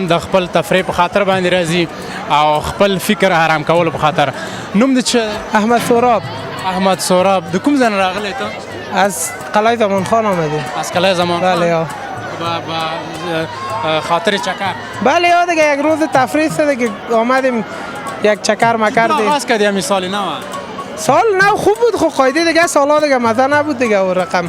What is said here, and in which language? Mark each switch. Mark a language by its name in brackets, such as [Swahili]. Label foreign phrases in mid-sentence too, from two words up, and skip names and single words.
[Pashto] د خپل تفریح په خاطر باندې راځي او خپل فکر آرام کولو په خاطر. نوم دې څه؟ احمد سوراب. احمد سوراب. د کوم ځای نه راغلی ته؟ [Persian] از قلعه زمان خان آمدیم. از قلعه زمان خان؟ بله یا. خاطر چکر؟ بله یا دیگه یک روز تفریح است دیگه، آمدیم یک چکر مکر دیم. آغاز کردی همین سال نو؟ سال نو خوب بود، خب قاعده دیگه سالا دیگه مزه نبود دیگه اون رقم.